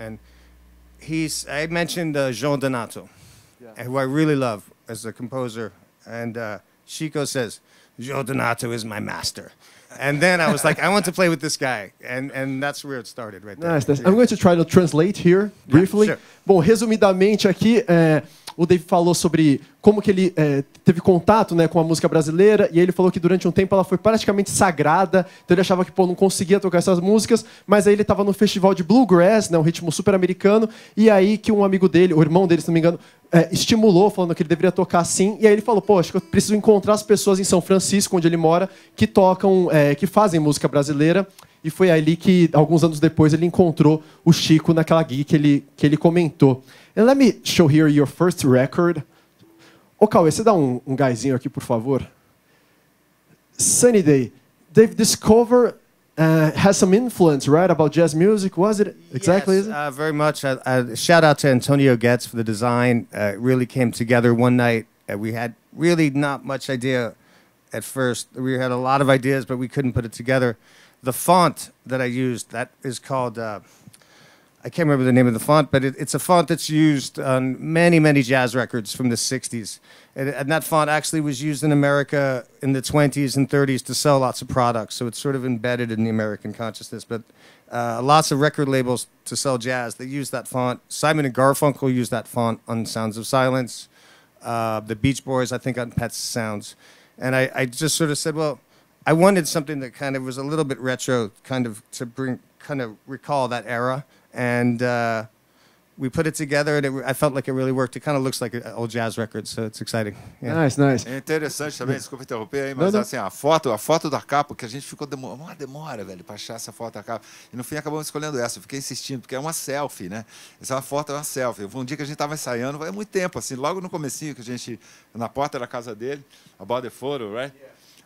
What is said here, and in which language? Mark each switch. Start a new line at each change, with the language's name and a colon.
English: And I mentioned João Donato, who I really love as a composer. And Chico says, João Donato is my master. And then I was like, I want to play with this guy. And that's where it started right there. Nice. I'm going to try to translate here briefly. Sure.
Portuguese: Bom, resumidamente aqui, o Dave falou sobre como que ele teve contato, né, com a música brasileira, e ele falou que durante um tempo ela foi praticamente sagrada, então ele achava que não conseguia tocar essas músicas, mas aí ele estava no festival de bluegrass, né, um ritmo super americano, e aí que um amigo dele, o irmão dele, se não me engano, estimulou, falando que ele deveria tocar assim, e aí ele falou, acho que eu preciso encontrar as pessoas em São Francisco, onde ele mora, que tocam, que fazem música brasileira. E foi ali que, alguns anos depois, ele encontrou o Chico naquela gig que ele comentou.
English: And let me show here your first record.
Portuguese: Cauê, você dá um gásinho aqui, por favor?
English: Sunny Day. Dave, this cover has some influence, right, about jazz music. Was it exactly? Yes, very much. Shout out to Antonio Getz for the design. It really came together one night. We had really not much idea at first. We had a lot of ideas, but we couldn't put it together. The font that I used, that is called, I can't remember the name of the font, but it's a font that's used on many, many jazz records from the 60s. And that font actually was used in America in the 20s and 30s to sell lots of products. So it's sort of embedded in the American consciousness. But lots of record labels to sell jazz, they use that font. Simon and Garfunkel used that font on Sounds of Silence. The Beach Boys, I think, on Pet Sounds. And I just sort of said, well, I wanted something that kind of was a little bit retro, kind of recall that era. And we put it together, and I felt like it really worked. It kind of looks like an old jazz record, so it's exciting. Yeah. Nice, nice.
Portuguese: É interessante também, desculpa interromper aí, mas assim, a foto da capa, que a gente ficou uma demora, velho, para achar essa foto da capa. E no fim acabamos escolhendo essa. Eu fiquei insistindo, porque é uma selfie, né? Essa foto é uma selfie. Foi um dia que a gente estava ensaiando, vai muito tempo, assim, logo no comecinho, que a gente, na porta da casa dele,
English: about the photo, right? Yeah.